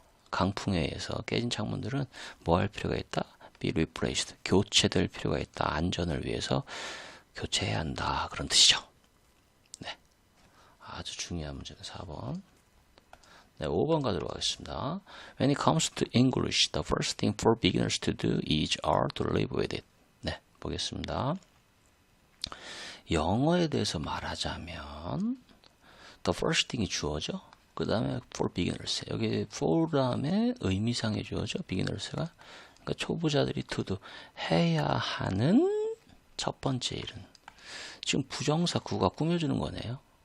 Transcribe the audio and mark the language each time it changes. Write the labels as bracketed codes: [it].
[ko] 강풍에 의해서 깨진 창문들은 뭐 할 필요가 있다? [en] be replaced. [ko] 교체될 필요가 있다. 안전을 위해서 교체해야 한다. 그런 뜻이죠. 네. 아주 중요한 문제는 4번. 네, 5번 가도록 하겠습니다. [en] When it comes to English, the first thing for beginners to do is to live with it. [ko] 네, 보겠습니다. 영어에 대해서 말하자면 [en] the first thing [ko] 이 주어죠. 그 다음에 [en] for beginners. [ko] 여기 for 다음에 의미상의 주어죠. beginners가. 그러니까 초보자들이 [en] to do [ko] 해야 하는 첫 번째 일은 지금 부정사 구가 꾸며주는 거네요.